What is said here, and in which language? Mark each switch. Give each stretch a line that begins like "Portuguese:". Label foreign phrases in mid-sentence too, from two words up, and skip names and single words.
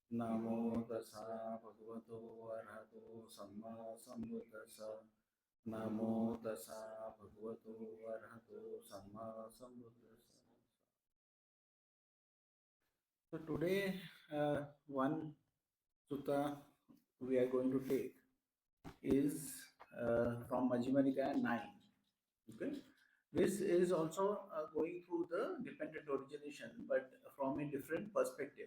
Pali: Namo tassa bhagavato arahato samma sambuddhassa. Namo tassa bhagavato arahato samma sambuddhassa.
English: So today, one sutta we are going to take is from Majjhima Nikaya 9. Okay, this is also going through the dependent origination, but from a different perspective.